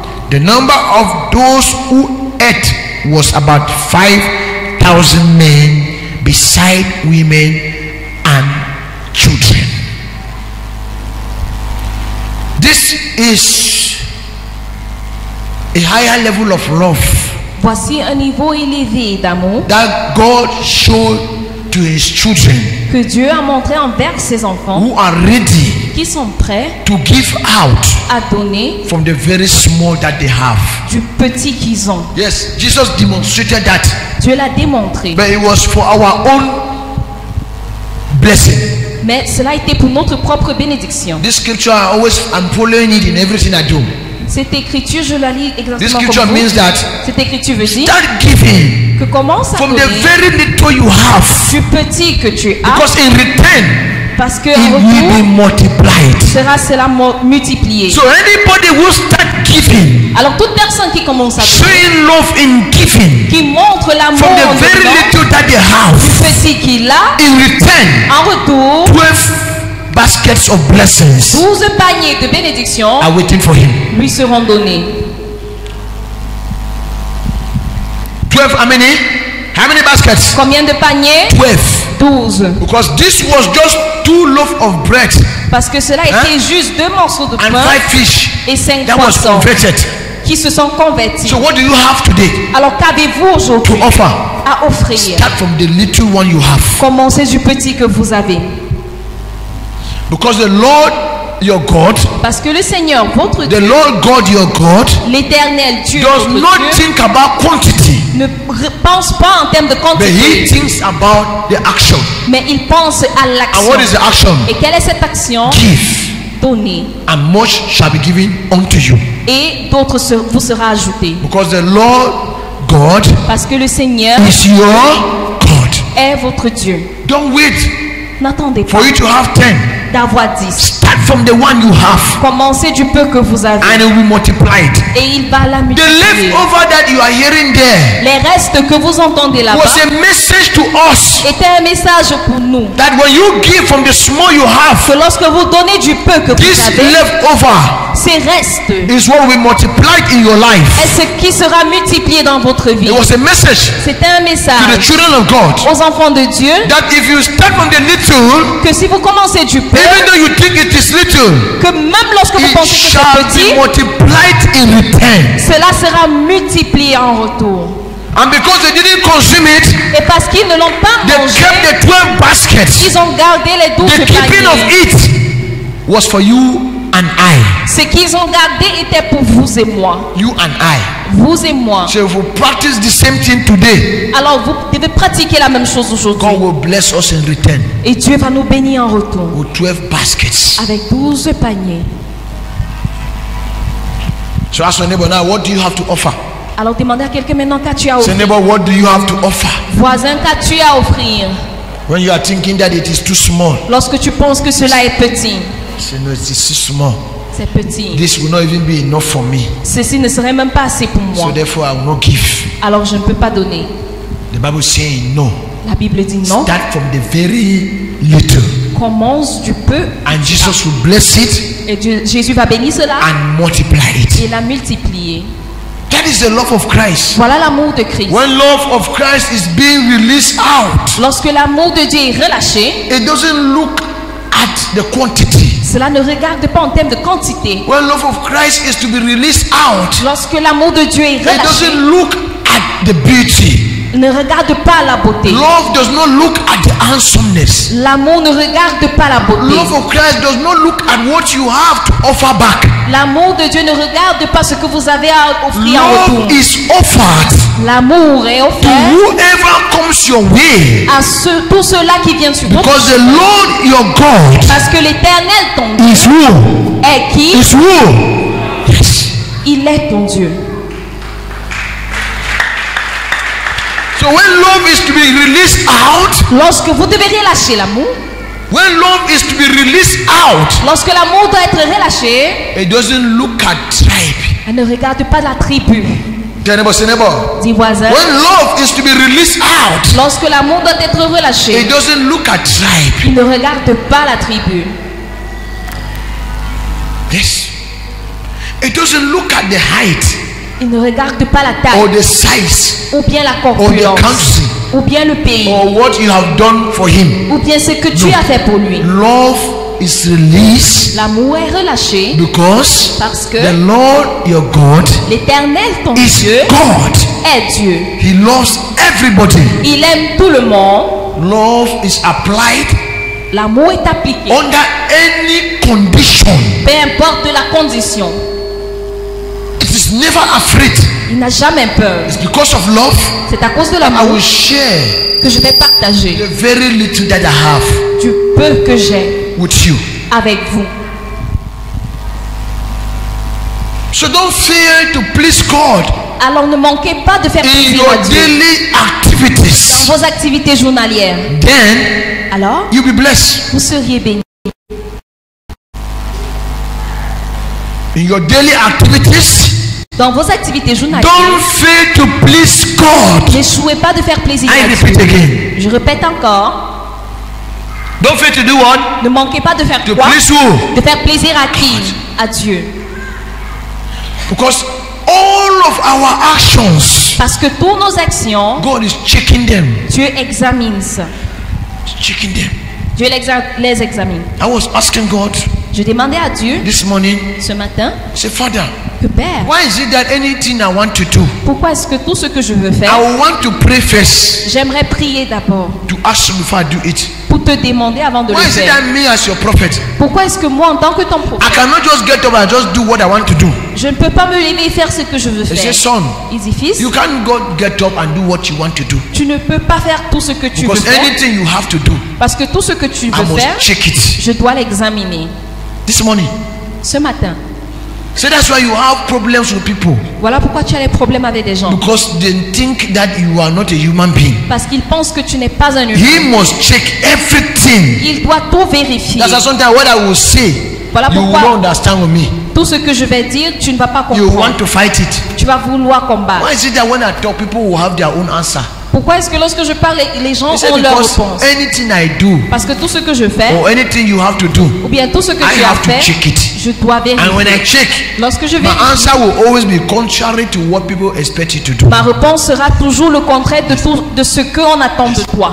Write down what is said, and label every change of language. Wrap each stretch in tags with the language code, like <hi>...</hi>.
<en>The number of those who ate was about 5,000 men, beside women and children. This is a higher level of love</en> <fr>Voici un niveau élevé d'amour</fr> <en>that God showed to his children</en> <fr>que Dieu a montré envers ses enfants</fr> <en>who are ready</en> <fr>qui sont prêts</fr> <en>to give out</en> <fr>à donner</fr> <en>from the very small that they have.</en> <fr>du petit qu'ils ont.</fr> <en>Yes, Jesus demonstrated that,</en> <fr>Dieu l'a démontré.</fr> <en>but it was for our own blessing.</en> <fr>Mais cela était pour notre propre bénédiction.</fr> <en>This scripture I'm following it in everything I do.</en> <fr>Cette écriture, je la lis</fr> <en>This</en> <fr>exactement</fr> <en>scripture</en> <fr>comme vous.</fr> <en>means that</en> <fr>Cette écriture veut dire</fr> <en>start giving</en> <fr>que commence à</fr> <en>from the</en> <fr>donner</fr> <en>very little you have,</en> <fr>du petit que tu as,</fr> <en>because in return</en> <fr>parce que</fr> <en>it</en> <fr>en</fr> <en>will be</en> <fr>retour</fr> <en>multiplied.</en> <fr>sera cela multiplié.</fr> <en>So anybody who start giving,</en> <fr>Alors toute personne qui commence à donner,</fr> <en>showing love in giving</en> <fr>qui montre l'amour</fr> <en>from the</en> <fr>en</fr> <en>very</en> <fr>donnant</fr> <en>little that they have,</en> <fr>petit qu'il a,</fr> <en>in return</en> <fr>en retour</fr> <en>12 baskets of blessings</en> <fr>12 paniers de bénédiction</fr> <en>are waiting for him.</en> <fr>lui seront donnés.</fr> <en>12, how many baskets?</en> <fr>Combien de paniers?</fr> <en>12.</en> <fr>12.</fr> <en>Because this was just 2 loaves of bread</en> <fr>Parce que cela était juste 2 morceaux de</fr> <en>and</en> <fr>pain</fr> <en>5 fish</en> <fr>et 5</fr> <en>that was</en> <fr>poissons</fr> <en>converted.</en> <fr>qui se sont convertis.</fr> <en>So what do you have today</en> <fr>Alors qu'avez-vous</fr> <en>to</en> <fr>aujourd'hui</fr> <en>offer?</en> <fr>à offrir?</fr> <en>Start from the little one you have.</en> <fr>Commencez du petit que vous avez.</fr> <en>Because the Lord your God,</en> <fr>Parce que le Seigneur, votre</fr> <en>the</en> <fr>Dieu,</fr> <en>Lord God your God,</en> <fr>l'Éternel Dieu,</fr> <en>does</en> <fr>votre</fr> <en>not</en> <fr>Dieu,</fr> <en>think about quantity,</en> <fr>ne pense pas en termes de</fr> <en>but he</en> <fr>quantité,</fr> <en>thinks about the action.</en> <fr>mais il pense à</fr> <en>And what is</en> <fr>l'action.</fr> <en>the action?</en> <fr>Et quelle est cette action?</fr> <en>Give,</en> <fr>Donner.</fr> <en>and much shall be given unto you.</en> <fr>Et d'autres vous sera ajouté.</fr> <en>Because the Lord God</en> <fr>Parce que le Seigneur</fr> <en>is your God.</en> <fr>est votre Dieu.</fr> <en>Don't wait</en> <fr>N'attendez pas</fr> <en>for you to have 10.</en> <fr>d'avoir 10.</fr> <en>Start from the one you have,</en> <fr>Commencez du peu que vous avez.</fr> <en>and it will be multiplied.</en> <fr>Et il va la</fr> <en>The</en> <fr>multiplier.</fr> <en>leftover that you are hearing there</en> <fr>Les restes que vous entendez là-bas</fr> <en>was a message to us</en> <fr>était un message pour nous.</fr> <en>that when you give from the small you have,</en> <fr>Que lorsque vous donnez du peu que vous</fr> <en>this</en> <fr>avez,</fr> <en>leftover</en> <fr>ces restes</fr> <en>is what will be multiplied in your life.</en> <fr>est ce qui sera multiplié dans votre vie.</fr> <en>It was a message</en> <fr>C'était un</fr> <en>to the</en> <fr>message</fr> <en>children of God</en> <fr>aux enfants de Dieu</fr> <en>that if you start from the little,</en> <fr>que si vous commencez du peu,</fr> <en>even though you think it is little,</en> <fr>que même lorsque vous</fr> <en>it</en> <fr>pensez que</fr> <en>shall</en> <fr>c'est</fr> <en>be</en> <fr>petit,</fr> <en>multiplied in return.</en> <fr>cela sera multiplié en retour.</fr> <en>And because they didn't consume it,</en> <fr>Et parce qu'ils ne l'ont pas</fr> <en>they</en> <fr>mangé,</fr> <en>kept the 12 baskets.</en> <fr>ils ont gardé les 12</fr> <en>The keeping of</en> <fr>paniers.</fr> <en>it was for you and I.</en> <fr>Ce qu'ils ont gardé était pour vous et moi.</fr> <en>You and I.</en> <fr>Vous et moi.</fr> <en>So if we practice the same thing today,</en> <fr>Alors vous devez pratiquer la même chose aujourd'hui.</fr> <en>God will bless us in return</en> <fr>Et Dieu va nous bénir en retour.</fr> <en>with 12 baskets.</en> <fr>Avec 12 paniers.</fr> <en>So ask your neighbor now, what do you have to offer?</en> <fr>Alors demandez à quelqu'un maintenant, qu'as-tu à</fr> <en>Say,</en> <fr>offrir?</fr> <en>neighbor, what do you have to offer?</en> <fr>Voisin, qu'as-tu à offrir?</fr> <en>When you are thinking that it is too small,</en> <fr>Lorsque tu penses que cela est petit,</fr> <en>say, no, it is too small.</en> <fr>c'est petit.</fr> <en>This will not even be enough for me.</en> <fr>Ceci ne serait même pas assez pour</fr> <en>So</en> <fr>moi.</fr> <en>therefore, I will not give.</en> <fr>Alors je ne peux pas donner.</fr> <en>The Bible is saying no.</en> <fr>La Bible dit non.</fr> <en>Start from the very little.</en> <fr>Commence du peu</fr> <en>And Jesus will bless it</en> <fr>et Jésus va bénir cela</fr> <en>and multiply</en> <fr>et</fr> <en>it.</en> <fr>la multiplier.</fr> <en>That is the love of Christ.</en> <fr>Voilà l'amour de Christ.</fr> <en>When love of Christ is being released out,</en> <fr>Lorsque l'amour de Dieu est relâché,</fr> <en>it doesn't look at the quantity.</en> <fr>cela ne regarde pas en termes de quantité.</fr> <en>When love of Christ is to be released out,</en> <fr>Lorsque l'amour de Dieu est</fr> <en>it</en> <fr>relâché,</fr> <en>doesn't look at the beauty.</en> <fr>ne regarde pas la beauté.</fr> <en>Love does not look at the handsomeness.</en> <fr>L'amour ne regarde pas la beauté.</fr> <en>Love of Christ does not look at what you have to offer back.</en> <fr>L'amour de Dieu ne regarde pas ce que vous avez à offrir en</fr> <en>Love</en> <fr>retour.</fr> <en>is offered</en> <fr>L'amour est</fr> <en>to</en> <fr>offert</fr> <en>whoever comes your way,</en> <fr>à tous ceux-là qui viennent sur votre</fr> <en>because the</en> <fr>chemin.</fr> <en>Lord your God</en> <fr>Parce que l'Éternel, ton Dieu,</fr> <en>is who?</en> <fr>est qui?</fr> <en>Is who? Yes.</en> <fr>Il est ton Dieu.</fr> <en>So when love is to be released out,</en> <fr>Lorsque vous devez relâcher l'amour,</fr> <en>when love is to be released out,</en> <fr>lorsque l'amour doit être relâché,</fr> <en>it doesn't look at tribe.</en> <fr>elle ne regarde pas la tribu.</fr> <en>Tell neighbor, say neighbor.</en> <fr>Dis voisin,</fr> <en>When love is to be released out,</en> <fr>lorsque l'amour doit être relâché,</fr> <en>it doesn't look at tribe.</en> <fr>il ne regarde pas la tribu.</fr> <en>Yes. It doesn't look at the height</en> <fr>Il ne regarde pas la</fr> <en>or</en> <fr>taille,</fr> <en>the size</en> <fr>ou bien la</fr> <en>or the</en> <fr>corpulence,</fr> <en>country</en> <fr>ou bien le pays,</fr> <en>or what you have done for him.</en> <fr>ou bien ce que tu</fr> <en>No.</en> <fr>as fait pour lui.</fr> <en>Love is released</en> <fr>L'amour est relâché</fr> <en>because</en> <fr>parce que</fr> <en>the Lord your God</en> <fr>l'Éternel, ton</fr> <en>is</en> <fr>Dieu,</fr> <en>God.</en> <fr>est Dieu.</fr> <en>He loves everybody.</en> <fr>Il aime tout le monde.</fr> <en>Love is applied</en> <fr>L'amour est appliqué,</fr> <en>under any condition.</en> <fr>peu importe la condition.</fr> <en>It is never afraid.</en> <fr>Il n'a jamais peur.</fr> <en>It's because of love</en> <fr>C'est à cause de</fr> <en>I</en> <fr>l'amour</fr> <en>will share</en> <fr>que je vais partager</fr> <en>the very little that I have</en> <fr>du peu que j'ai</fr> <en>with you.</en> <fr>avec vous.</fr> <en>So don't fail to please God</en> <fr>Alors ne manquez pas de faire</fr> <en>in</en> <fr>plaisir</fr> <en>your</en> <fr>à Dieu</fr> <en>daily</en> <fr>dans</fr> <en>activities.</en> <fr>vos activités journalières.</fr> <en>Then</en> <fr>Alors,</fr> <en>you'll be blessed.</en> <fr>vous seriez bénis.</fr> <en>In your daily activities,</en> <fr>Dans vos activités journalières,</fr> <en>don't fail to please God.</en> <fr>n'échouez pas de faire plaisir</fr> <en>I</en> <fr>à</fr> <en>repeat</en> <fr>Dieu.</fr> <en>again.</en> <fr>Je répète encore,</fr> <en>Don't fail to do what?</en> <fr>ne manquez pas de faire</fr> <en>To</en> <fr>quoi?</fr> <en>please who?</en> <fr>De faire plaisir à qui? À Dieu.</fr> <en>Because all of our actions,</en> <fr>Parce que toutes nos actions,</fr> <en>God is checking them.</en> <fr>Dieu examine ça.</fr> <en>Checking them.</en> <fr>Dieu les examine.</fr> <en>I was asking God</en> <fr>Je demandais à Dieu</fr> <en>this morning,</en> <fr>ce matin</fr> <en>say, Father,</en> <fr>que Père,</fr> <en>why is it that anything I want to do,</en> <fr>pourquoi est-ce que tout ce que je veux faire,</fr> <en>I want to pray first</en> <fr>j'aimerais prier d'abord</fr> <en>to ask you before I do it?</en> <fr>pour te demander avant de le</fr> <en>Why is it</en> <fr>faire.</fr> <en>that me as your prophet,</en> <fr>Pourquoi est-ce que moi, en tant que ton</fr> <en>I</en> <fr>prophète,</fr> <en>cannot just get up and just do what I want to do?</en> <fr>je ne peux pas me lever et faire ce que je veux</fr> <en>He</en> <fr>faire?</fr> <en>said, son,</en> <fr>Il dit, fils,</fr> <en>you can't go get up and do what you want to do.</en> <fr>tu ne peux pas faire tout ce que tu veux</fr> <en>Because</en> <fr>faire</fr> <en>anything you have to do,</en> <fr>parce que tout ce que tu</fr> <en>I</en> <fr>veux faire,</fr> <en>must check it.</en> <fr>je dois l'examiner.</fr> <en>This morning.</en> <fr>Ce matin,</fr> <en>So that's why you have problems with people.</en> <fr>voilà pourquoi tu as des problèmes avec des gens.</fr> <en>Because they think that you are not a human being.</en> <fr>Parce qu'ils pensent que tu n'es pas un humain.</fr> <en>He must check everything.</en> <fr>Il doit tout vérifier.</fr> <en>That's why sometimes what I will say,</en> <fr>Voilà</fr> <en>you will</en> <fr>pourquoi</fr> <en>not understand with me.</en> <fr>tout ce que je vais dire, tu ne vas pas</fr> <en>You want</en> <fr>comprendre.</fr> <en>to fight it.</en> <fr>Tu vas vouloir combattre.</fr> <en>Why is it that when I talk, people will have their own answer?</en> <fr>Pourquoi est-ce que lorsque je parle, les gens</fr> <en>He said,</en> <fr>ont leur</fr> <en>because</en> <fr>réponse?</fr> <en>anything I do</en> <fr>Parce que tout ce que je fais,</fr> <en>or anything you have to do,</en> <fr>ou bien tout ce que</fr> <en>I</en> <fr>tu as</fr> <en>have to</en> <fr>fait,</fr> <en>check it.</en> <fr>je dois</fr> <en>And when I</en> <fr>vérifier.</fr> <en>check,</en> <fr>Lorsque je</fr> <en>my</en> <fr>vérifie,</fr> <en>answer will always be contrary to what people expect you to do.</en> <fr>ma réponse sera toujours le contraire de ce qu'on attend de toi.</fr>